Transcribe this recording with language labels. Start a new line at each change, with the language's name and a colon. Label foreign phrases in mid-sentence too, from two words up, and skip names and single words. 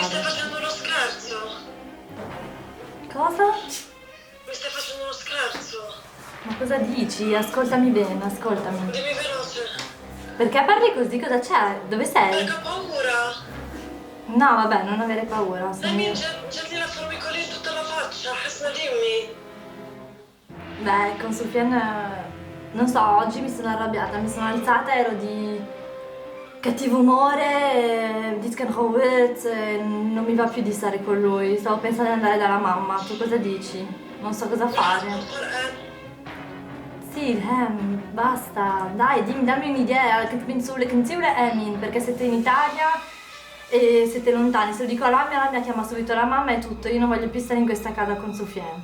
Italian: stai facendo uno scherzo? Cosa? Mi stai facendo uno scherzo? Ma cosa dici? Ascoltami bene, ascoltami. Dimmi veloce. Perché parli così? Cosa c'è? Dove sei? Perché ho paura. No, vabbè, non avere paura. Dammi,
Arabic: جات لي الفورمي كولين
Italian: tutta la faccia
Arabic: حسنا ديمي
Italian: Beh, con Soufiane, non so, oggi mi sono arrabbiata, mi sono alzata, ero di cattivo umore, di scanrowet, non mi va più di stare con lui, stavo pensando di andare dalla mamma, tu cosa dici? Non so cosa fare. Sì, basta, dai, dammi un'idea, che pensi Emin, perché siete in Italia e siete lontani, se lo dico alla mia chiama subito la mamma e tutto, io non voglio più stare in questa casa con Soufiane.